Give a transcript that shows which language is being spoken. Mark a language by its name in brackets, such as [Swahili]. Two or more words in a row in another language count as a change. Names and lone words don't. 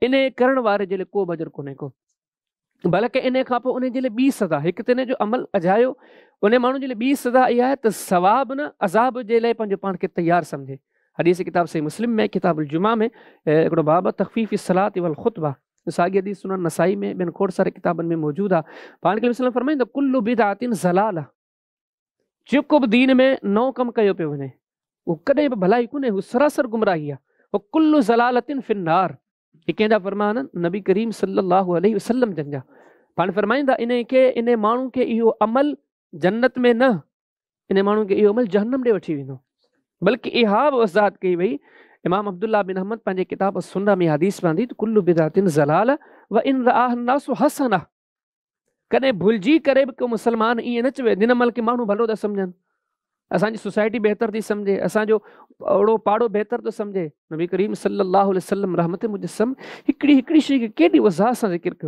[Sindhi] इन करण वारे जे लाइ को बि अजर कोन्हे को, बल्कि इन खां पोइ उन जे लाइ ॿी सज़ा, हिकु त इन जो अमल अजायो, उन माण्हू जे लाइ ॿी सज़ा इहा आहे त सवाब न अज़ाब जे लाइ पंहिंजो पाण खे तयारु सम्झे। हदीस किताब सही मुस्लिम में किताबुल जुमा में हिकिड़ो बाब तख़फ़ीफ़ सलात वल ख़ुतबा, साॻी हदीस सुनन नसाई में ॿियनि खोड़ सारे किताबनि में मौजूदु आहे। पाण खे वसल्लम फरमाईंदा [Arabic] كل بدعة ضلالة, [Sindhi] जेको बि दीन में नओं कमु कयो पियो वञे उहो कॾहिं बि भलाई कोन्हे, हू सरासर गुमराही आहे। [Arabic] उहो كل ضلالة في النار, [Sindhi] ही कंहिंजा फरमान नबी करीम [Arabic] صلى الله عليه وسلم [Sindhi] जंहिंजा। पाण फरमाईंदा इन माण्हू खे इहो अमल जन्नत में न, इन माण्हू खे इहो अमल जहन्नम ॾे वठी वेंदो। बल्कि इहा बि वज़ाहत कई वई, इमाम अब्दुल्ला बिन अहमद पंहिंजे किताब सुन्ना में हदीस बांधी त [Arabic] كل بدعة ضلالة وإن رآه الناس حسنة, [Sindhi] कॾहिं भुलिजी करे बि को मुसलमान ईअं न चवे जिन अमल खे माण्हू भलो था सम्झनि, असांजी सोसाइटी बहितर थी सम्झे, असांजो ओड़ो पाड़ो बहितर थो सम्झे। नबी करीम [Arabic] صلى الله عليه وسلم [Sindhi] रहमत मुजस्सम हिकिड़ी शइ खे केॾी वज़ाहत सां ज़िक्र कयो।